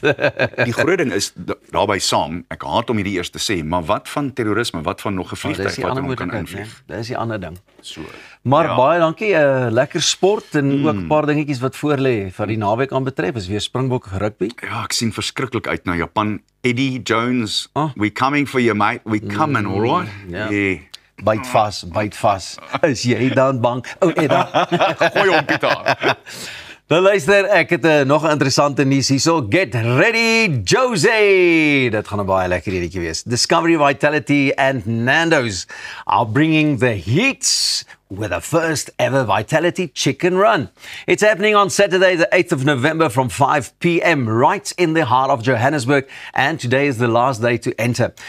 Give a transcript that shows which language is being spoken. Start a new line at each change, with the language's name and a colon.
Afrikaans: Die groot ding is daarbey saam, ek haat om hierdie eers te sê, maar wat van terrorisme, wat van nog 'n vliegtuig wat hom kan invlieg? Dis die ander ding. So. Maar baie dankie, lekker sport en ook 'n paar dingetjies wat voor lê vir die naweek aan betref, is weer Springbok rugby. Ja, ek sien verskriklik uit na Japan.
English: Eddie Jones, we coming for you mate, we coming, all right?
Afrikaans: Yeah. Byt vas. Is jy dan bang? Edda. Gooi hom Pieter. Dan luister, ek het nog 'n interessante nuus hierso.
English: Get ready, Jose!
Afrikaans: Dit gaan 'n baie lekker editjie wees.
English: Discovery Vitality and Nando's are bringing the heat with the first ever Vitality Chicken Run. It's happening on Saturday, the 8th of November from 5 p.m. right in the heart of Johannesburg, and today is the last day to enter.